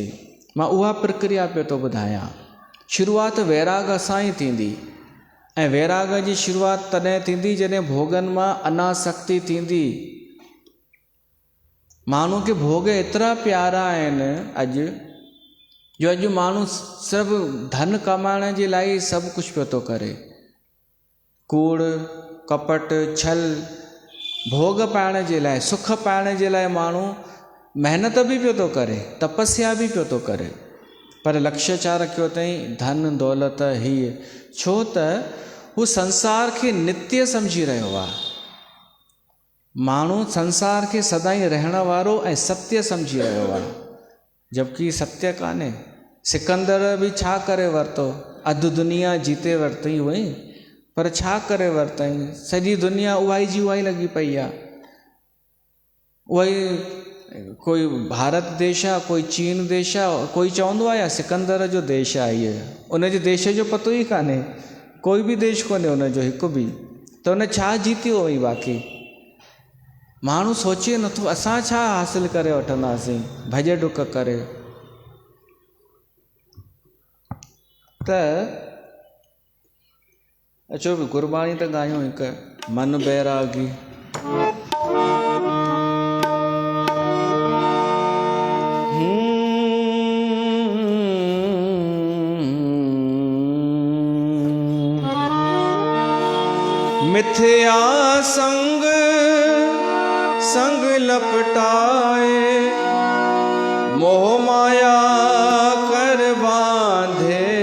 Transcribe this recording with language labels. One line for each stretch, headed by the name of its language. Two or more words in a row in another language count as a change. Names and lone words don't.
Sindhi: मां उहा प्रक्रिया पियो थो ॿुधायां। शुरूआति वैराग सां ई थींदी, ऐं वैराग जी शुरूआति तॾहिं थींदी जॾहिं भोगनि मां अनासक्ति थींदी। माण्हू खे भोग एतिरा प्यारा आहिनि अॼु माण्हू सभु धन कमाइण जे लाइ सभु कुझु पियो थो करे। कूड़ कपट छल, भोग पाइण जे लाइ, सुख पाइण जे लाइ माण्हू महिनत बि पियो थो करे, तपस्या बि पियो थो करे, पर लक्ष्य छा रखियो अथई? धन दौलत हीअ। छो त हू संसार खे नित्य सम्झी रहियो आहे। माण्हू संसार खे सदाईं रहण वारो ऐं सत्य सम्झी रहियो आहे, जबकि सत्य कान्हे। सिकंदर बि छा करे वरितो? अधु दुनिया जीते वरितई हुअई, पर छा करे वरितई? सॼी दुनिया उहा जी उहा लॻी पई आहे। उहा कोई भारत देश आहे, कोई चीन देश आहे, कोई चवंदो आहे या सिकंदर जो देश आहे इहो, उनजे देश जो पतो ई कान्हे। कोई बि देश कोन्हे उनजो हिकु बि। त उन छा जीतियो हुई बाक़ी? माण्हू सोचे नथो असां छा हासिल करे वठंदासीं भॼ डुक करे। त अचो बि गुरबाणी त ॻायूं हिकु मन बैरागी।
Punjabi: ਮਿਥਿਆ ਸੰਗ ਸੰਗ ਲਪਟਾਏ, ਮੋਹ ਮਾਇਆ ਕਰ ਬਾਂਧੇ।